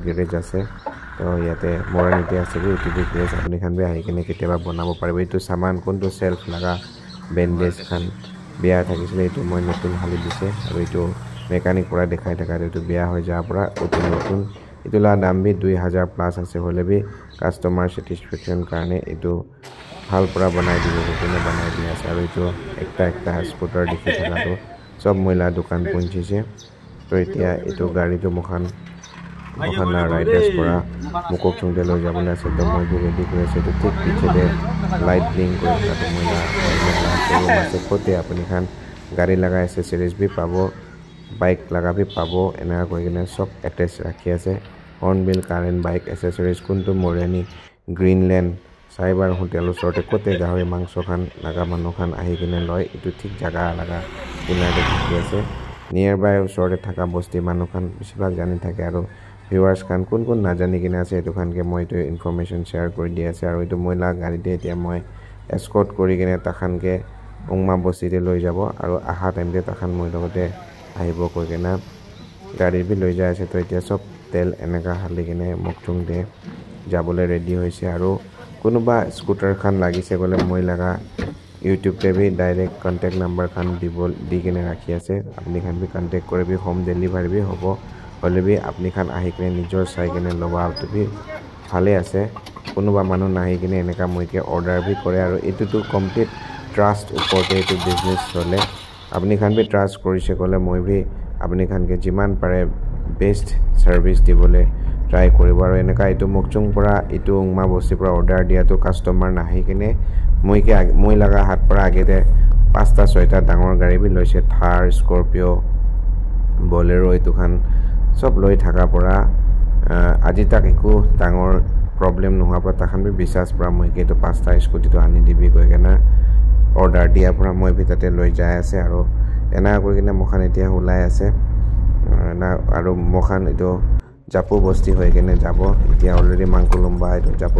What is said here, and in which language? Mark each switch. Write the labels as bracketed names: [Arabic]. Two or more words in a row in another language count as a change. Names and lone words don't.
[Naga Pidgin] garage ase to yate Morani te ase bi itu garage apni khan bi ahi kine keteba banabo pare itu saman konto self laga bandage khan beya thakisile itu moi notun hali dise aru itu mechanic pura dekhai thaka itu beya hoy ja pura itu notun itu la dam bi 2000 plus ase hole bi [English] customer satisfaction [Naga Pidgin] karne itu hal pura banai dibo kone banai dia ase aru itu ekta scooter dikhi thaka to sob moila dukan punchise to etia itu gari to mokhan na riders pura Mokoksung de loi jabole ase to moi ready kore ase to thik piche de light blink kore thaka to moila ase kote apni khan gari laga accessories bi pabo bike laga bi pabo ena koi kine sob attach rakhi ase hornbill car and bike accessories kuntu Morani Greenland Cyber Hotel sorte kote jahoi mangso khan laga manu khan ahi kine loi itu thik jaga laga kinare thaki ase nearby sorte thaka bosti manu khan besibag jani thake aro viewers khan kun na jani kine ase etu khan ke moi to [English] information share [Naga Pidgin] kori di ase aro itu moila gari te etia moi escort kori kine takhan ke ungma bosti te loi jabo aro aha time te takhan moi logote ahibo koi kena gari bi loi jai ase to etia sob tel eneka hali kine Mokchung de jabole ready hoise aro kunuba scooter khan lagise gole moi laga YouTube te bi [English] direct contact number [Naga Pidgin] khan di kine rakhi ase apni khan bi contact kore bi [English] home delivery [Naga Pidgin] bi hobo hole bi apni khan ahi kine nijor sai kine loba to bi phale ase kunuba manu nahi kine eneka moi ke order bi kore aro itu to [English] complete trust [Naga Pidgin] upote to business chole apni khan bi trust korise gole moi bi apni khan ke jiman pare [English] best service [Naga Pidgin] dibole try koribo aro eneka itu Mokchung pura itu ungma bosti pura order dia to customer nahi kine moi laga hat pura age de 5ta 6ta dangor gari bi loise thar scorpio bolero etukhan sob loi thaka pora aji tak eku dangor problem nuhuwar pora takhan bi biswas pora moi keto 5ta scooty-to ani dibi goi kena order diyar pora moi bi tate loi jai ase aru ena kori kine mokhan etiya olai ase aru mokhan etu japu bosti hoi kene jabo etiya already mangkulumba etu japu বস্তি হৈ কেনে যাব এতিয়া অলৰেডি মাংকুলুম্বা এইটো জাপু